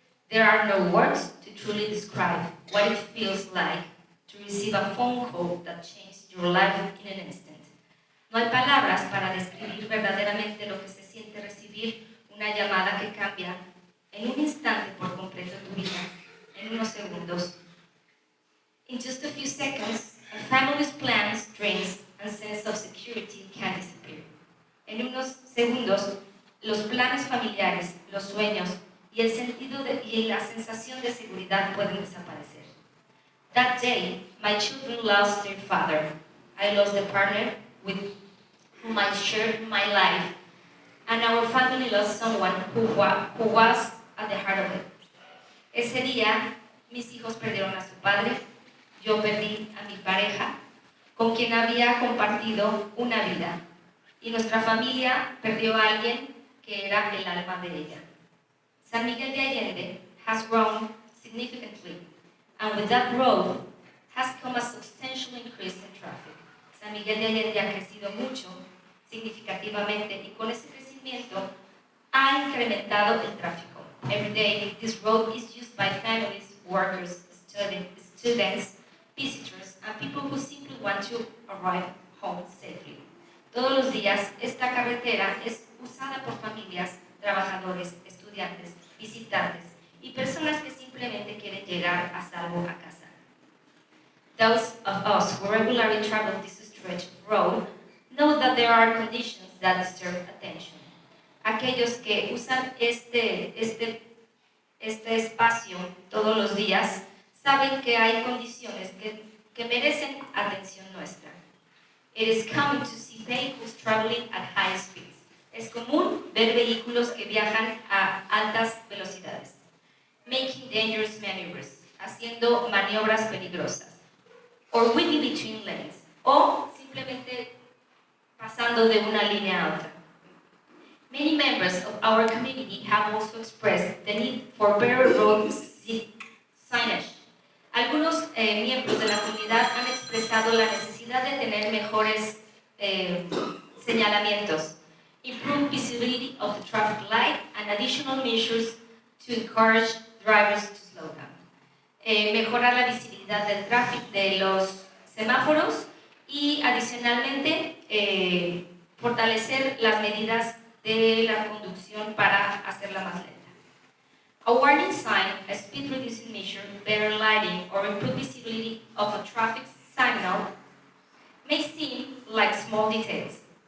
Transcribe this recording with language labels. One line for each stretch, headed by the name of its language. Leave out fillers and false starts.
English: There are no words to truly describe what it feels like to receive a phone call that changed your life in an instant.
Spanish: No hay palabras para describir verdaderamente lo que se siente recibir una llamada que cambia en un instante por completo tu vida, en unos segundos.
English: In just a few seconds, a family's plans, dreams, and sense of security can disappear.
Spanish: En unos segundos, los planes familiares, los sueños y el sentido y la sensación de seguridad pueden desaparecer.
English: That day, my children lost their father. I lost the partner with whom I shared my life, and our family lost someone who was at the heart of it.
Spanish: Ese día, mis hijos perdieron a su padre, yo perdí a mi pareja, con quien había compartido una vida, y nuestra familia perdió a alguien que era el alma de ella.
English: San Miguel de Allende has grown significantly, and with that growth has come a substantial increase in traffic.
Spanish: San Miguel de Allende ha crecido mucho, significativamente, y con ese crecimiento ha incrementado el tráfico.
English: Every day, this road is used by families, workers, students, visitors, and people who simply want to arrive home safely.
Spanish: Todos los días, esta carretera es usada por familias, trabajadores, estudiantes, visitantes y personas que simplemente quieren llegar a salvo a casa.
English: Those of us who regularly travel this stretch of road know that there are conditions that deserve attention.
Spanish: Aquellos que usan este espacio todos los días saben que hay condiciones que merecen atención nuestra.
English: It is common to see vehicles traveling at high speeds.
Spanish: Es común ver vehículos que viajan a altas velocidades.
English: Making dangerous maneuvers,
Spanish: haciendo maniobras peligrosas.
English: Or weaving between lanes,
Spanish: o simplemente pasando de una línea a otra.
English: Many members of our community have also expressed the need for better road signage.
Spanish: Algunos miembros de la comunidad han expresado la necesidad de tener mejores señalamientos,
English: improve visibility of the traffic light, and additional measures to encourage drivers to slow down.
Spanish: Mejorar la visibilidad del tráfico de los semáforos y Adicionalmente, fortalecer las medidas de la conducción para hacerla más lenta.
English: A warning sign, a speed reducing measure, better lighting, or improved visibility of a traffic signal may seem like small details.